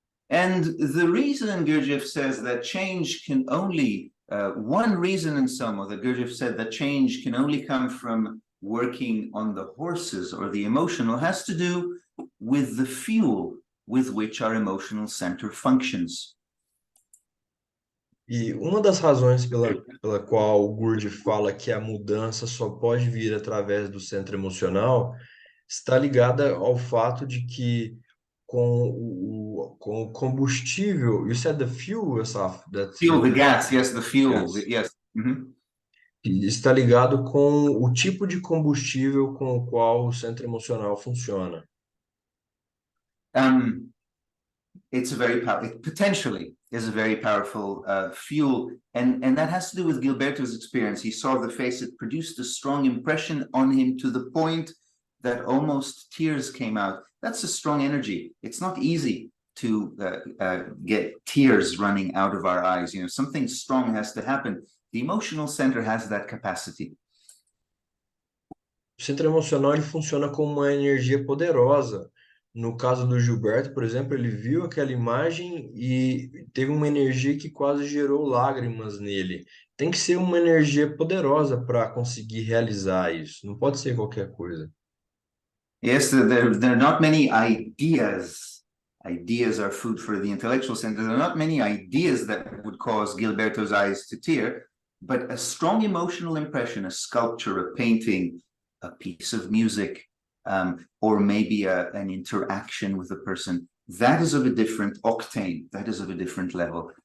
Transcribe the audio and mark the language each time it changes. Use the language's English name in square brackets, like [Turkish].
[English] And the reason Gurdjieff says that change can only, one reason in Selma that Gurdjieff said that change can only come from working on the horses or the emotional has to do with the fuel with which our emotional center functions. [Portuguese] E uma das razões pela qual o Gurdjieff fala que a mudança só pode vir através do centro emocional está ligada ao fato de que com o combustível, [English] you said the fuel, Asaf? Fuel, the gas, yes, the fuel, Yes. yes. Mm-hmm. [Portuguese] Está ligado com o tipo de combustível com o qual o centro emocional funciona. [English] It potentially is a very powerful fuel, and that has to do with Gilberto's experience. He saw the face; it produced a strong impression on him to the point that almost tears came out. That's a strong energy. It's not easy to get tears running out of our eyes. You know, something strong has to happen. The emotional center has that capacity. [Portuguese] O centro emocional ele funciona como uma energia poderosa. No caso do Gilberto, por exemplo, ele viu aquela imagem e teve uma energia que quase gerou lágrimas nele. Tem que ser uma energia poderosa para conseguir realizar isso. Não pode ser qualquer coisa. [English] Yes, there are not many ideas. Ideas are food for the intellectual center. There are not many ideas that would cause Gilberto's eyes to tear, but a strong emotional impression, a sculpture, a painting, a piece of music, or maybe an interaction with a person, that is of a different octane, that is of a different level.